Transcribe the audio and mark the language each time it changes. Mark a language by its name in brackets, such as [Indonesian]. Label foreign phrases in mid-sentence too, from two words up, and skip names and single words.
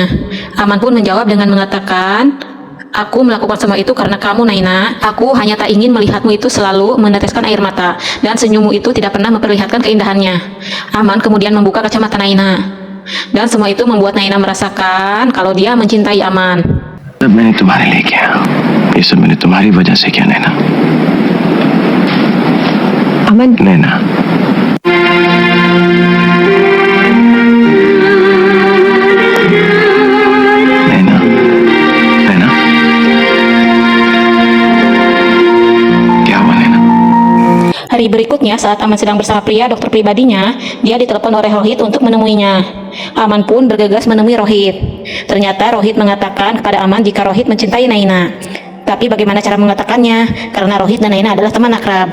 [Indonesian] Aman pun menjawab dengan mengatakan, aku melakukan semua itu karena kamu, Naina. Aku hanya tak ingin melihatmu itu selalu meneteskan air mata, dan senyummu itu tidak pernah memperlihatkan keindahannya. Aman kemudian membuka kacamata Naina. Dan semua itu membuat Naina merasakan kalau dia mencintai Aman. [Hindi] सब मैंने तुम्हारे लिए किया, ये सब मैंने तुम्हारी वजह से किया नैना। Aman, नैना, नैना, नैना, क्या हुआ नैना? [Indonesian] Hari berikutnya, saat Aman sedang bersama Priya, dokter pribadinya, dia ditelepon oleh Rohit untuk menemuinya. Aman pun bergegas menemui Rohit. Ternyata Rohit mengatakan kepada Aman jika Rohit mencintai Naina. Tapi bagaimana cara mengatakannya? Karena Rohit dan Naina adalah teman akrab.